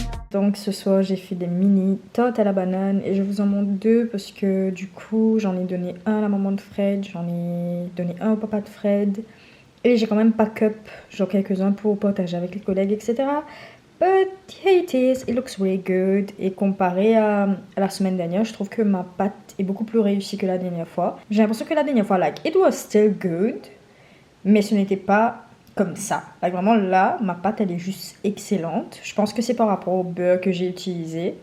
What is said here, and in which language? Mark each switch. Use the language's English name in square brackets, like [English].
[French] Donc ce soir j'ai fait des mini tartes à la banane et je vous en montre deux parce que du coup j'en ai donné un à la maman de Fred, j'en ai donné un au papa de Fred et j'ai quand même [English] pack up [French] genre quelques-uns pour partager avec les collègues, etc. [English] But here it is, it looks really good. [French] Et comparé à la semaine dernière, je trouve que ma pâte est beaucoup plus réussie que la dernière fois. J'ai l'impression que la dernière fois, [English] like, it was still good, [French] mais ce n'était pas comme ça. Like, vraiment là, ma pâte, elle est juste excellente. Je pense que c'est par rapport au beurre que j'ai utilisé.